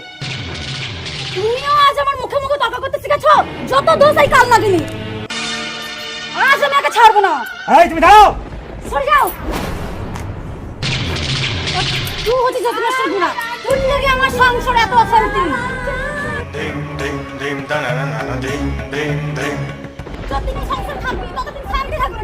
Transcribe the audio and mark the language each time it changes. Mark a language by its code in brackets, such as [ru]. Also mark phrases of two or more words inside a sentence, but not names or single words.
[bn] তুমিও আজ আমার মুখে মুখে তর্ক করতে শিখেছো? যত দোষ এই কাল লাগিনি, আজ আমি একে ছাড়বো না। এই তুমি দাঁড়াও। সরে যাও। তুই হচ্ছিস যত নষ্ট গুণা, তোর লেগে আমার সংসারে এত অশান্তি। Ding ding ding da na na na na ding ding ding. যতদিন সংসার থাকবি ততদিন শান্তি থাকবে।